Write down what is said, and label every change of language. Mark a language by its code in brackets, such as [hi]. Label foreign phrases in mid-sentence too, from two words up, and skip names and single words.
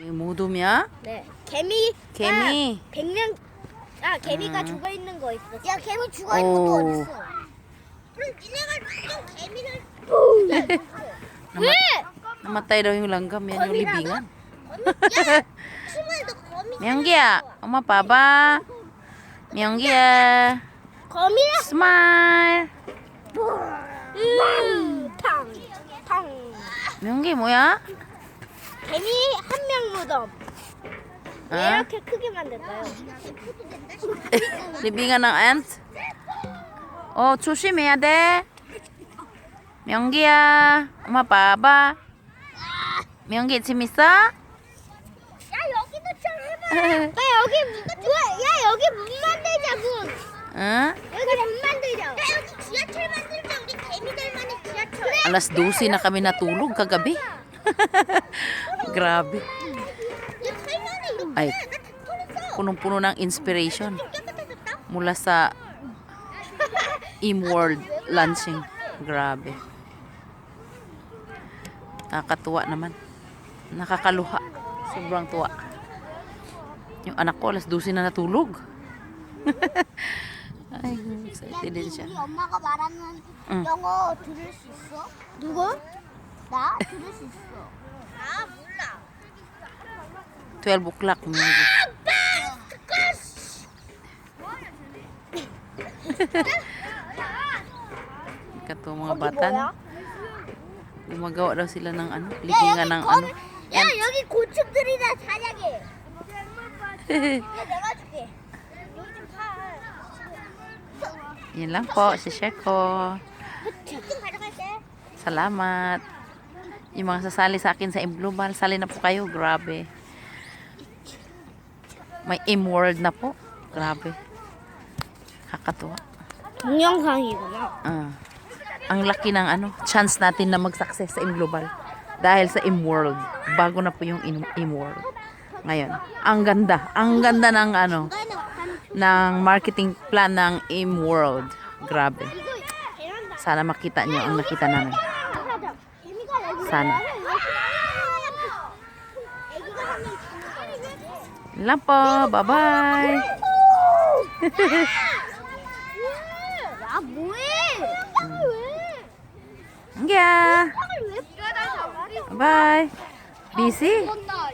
[ko] 무덤이야? 네. 개미. 100년 개미가 죽어 있는 거 있어. 야, 개미 죽어 있는 것도 오. 어딨어? 그럼 니네가 또 개미를 [tl] Namatay daw yung langgam. Yan yung libingan. [ko] 숨어도 거미. [tl] Miyanggiya, oma pa ba? Miyanggiya, [ko] 거미라. smile. 탕. Miyanggi, 뭐야? 개미 한 명 무덤. 왜 아? 이렇게 크게 만들까요? [tl] Libingan ng ant. Oh, [ko] 조심해야 돼. 명기야, 엄마 봐봐. 명기 재밌어? 야 여기도 좀 해봐. 야 여기 여기 문 만들자 문. 응? 여기 문 만들자. 야, 여기 지하철 만들자. 우리 개미들만의 지하철. [tl] Alas 12 na kami natulog kagabi. Grabe. [ko] 야, 설명이 이거 [tl] Ay, [ko] 나다 털었어. [tl] punong-puno ng inspiration [ko] 깨끗해졌다. [tl] mula sa Imworld launching. Grabe. Nakakatuwa naman. Nakakaluha. Sobrang tuwa. Yung anak ko alas 12 na natulog. Ay, excited din siya. [ko] 우리 엄마가 말하는 응. 영어 들을 수 있어? 누구? 나 들을 수 있어. 나 몰라. [en] 12 o'clock. Maybe. [tl] Ito mga bata. No? Gumagawa daw sila ng ano, libingan ng ano. [ko] 야, 여기 곤충들이나 사냥해. 야, 내가 줄게. 여기 좀 사. [tl] Yan lang po, share ko. [ko] 좀 가져갈게. [tl] Salamat. Yung mga sasali sa akin sa Global, sali na po kayo. Grabe. May World na po. Grabe. Kakatuwa. 동영상이구나. Ang laki ng ano, chance natin na mag-success sa Global. Dahil sa World. Bago na po yung World. Ngayon, ang ganda. Ang ganda ng ano, ng marketing plan ng World. Grabe. Sana makita nyo ang nakita namin. Sana. Yun lang po. Bye-bye. [ko] 야 뭐해? [en] Yeah. Bye. Busy?